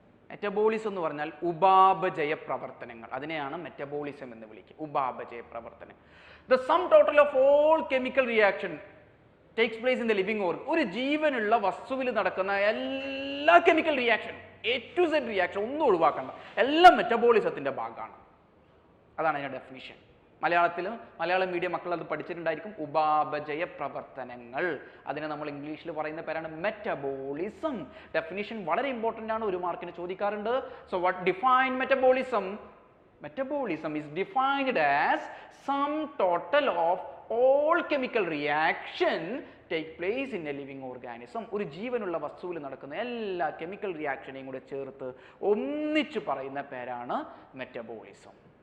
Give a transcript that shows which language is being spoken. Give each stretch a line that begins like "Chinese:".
Malayalam: Metabolism എന്ന് പറഞ്ഞാൽ ഉപാപചയ പ്രവർത്തനങ്ങൾ, അതിനെയാണ് മെറ്റബോളിസം എന്ന് വിളിക്കുക. ഉപാപചയ പ്രവർത്തനം.
English: The sum total of all chemical reaction takes place in the living organism.
Malayalam: ഒരു ജീവനുള്ള വസ്തുവിൽ നടക്കുന്ന എല്ലാ chemical reaction, A to Z reaction ഒന്നും ഒഴിവാക്കണ്ട, എല്ലാം മെറ്റബോളിസത്തിന്റെ ഭാഗമാണ്. അതാണ് അതിന്റെ ഡെഫിനിഷൻ. മലയാളം മീഡിയം മക്കൾ അത് പഠിച്ചിട്ടുണ്ടായിരിക്കും. ഉപാപചയ പ്രവർത്തനങ്ങൾ, അതിനെ നമ്മൾ ഇംഗ്ലീഷിൽ പറയുന്ന പേരാണ് മെറ്റബോളിസം. ഡെഫിനിഷൻ വളരെ ഇമ്പോർട്ടൻ്റ് ആണ്, ഒരു മാർക്കിന് ചോദിക്കാറുണ്ട്.
English: So what define metabolism? Metabolism is defined as sum total of all chemical reaction take place in a living organism.
Malayalam: ഒരു ജീവനുള്ള വസ്തുവിൽ നടക്കുന്ന എല്ലാ കെമിക്കൽ റിയാക്ഷനെയും കൂടെ ചേർത്ത് ഒന്നിച്ചു പറയുന്ന പേരാണ് മെറ്റബോളിസം.